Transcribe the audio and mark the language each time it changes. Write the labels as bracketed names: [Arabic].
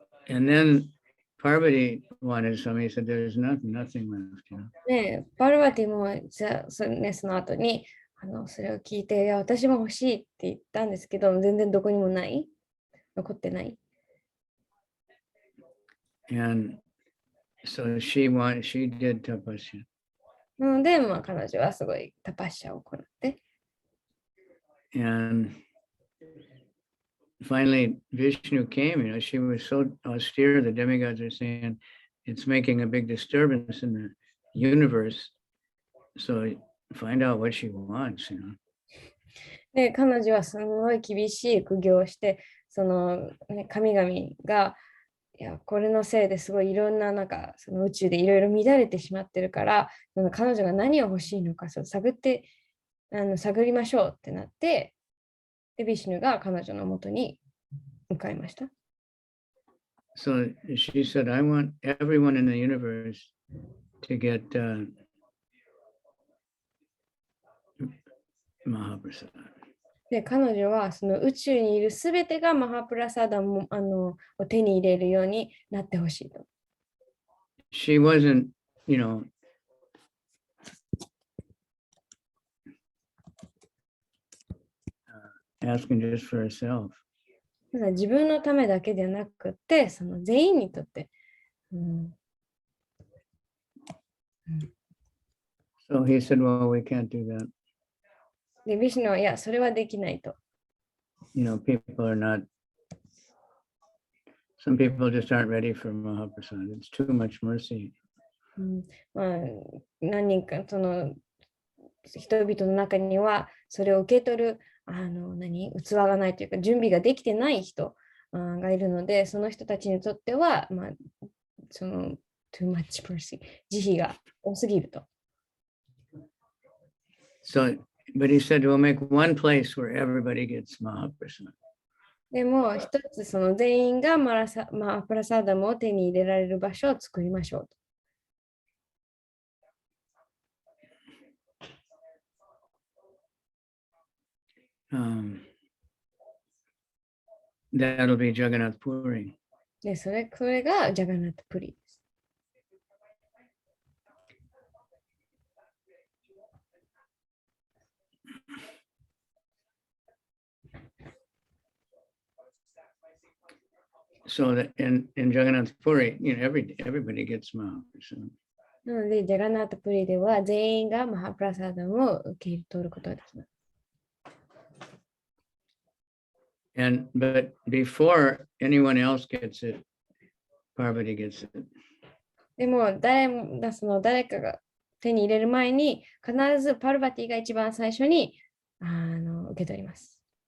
[English] And then Parvati wanted some. He said, "There's nothing left." [Japanese] ね、パルバティもその後にそれを聞いて、いや、私も欲しいって言ったんですけど、全然どこにもない。残ってない。 [English] And so she did tapasya. [Japanese] なので、彼女はすごいタパッシャを行って。 [English] And finally, Vishnu came. She was so austere. The demigods are saying it's making a big disturbance in the universe. So find out what she wants. [Japanese] で、彼女はすごい厳しい苦行をして、神々が、いや、これのせいですごいいろんな、その宇宙でいろいろ乱れてしまってるから、彼女が何を欲しいのか探りましょうってなって、で、ビシュヌが彼女のもとに向かいました。 [English] So she said, I want everyone in the universe to get Mahaprasad. [Japanese] で、彼女はその宇宙にいるすべてがマハプラサダムを手に入れるようになってほしいと。 [English] She wasn't, asking just for herself. [Japanese] 自分のためだけでなくて、その全員にとって。 [English] So he said, well, we can't do that. [Japanese] で、ビシュヌは、いや、それはできないと。 [English] People are not, some people just aren't ready for Mahaprasad. It's too much mercy. [Japanese] 何人か、その人々の中には、それを受け取る、器がないというか、準備ができてない人がいるので、その人たちにとっては、その、 [English] too much mercy、 [Japanese] 慈悲が多すぎると。 [English] So, but he said, we'll make one place where everybody gets Mahaprasad. [Japanese] でも、一つその全員がマハプラサダムを手に入れられる場所を作りましょうと。 [English] That'll be Jagannath Puri. [Japanese] で、それがジャガナットプリです。 [English] So that in Jagannath Puri, everybody gets Mahaprasad. [Japanese] なので、ジャガナットプリでは全員がマハプラサダムを受け取ることができます。 [English] But before anyone else gets it, Parvati gets it. [Japanese] でも誰かが手に入れる前に、必ずパルバティが一番最初に受け取ります。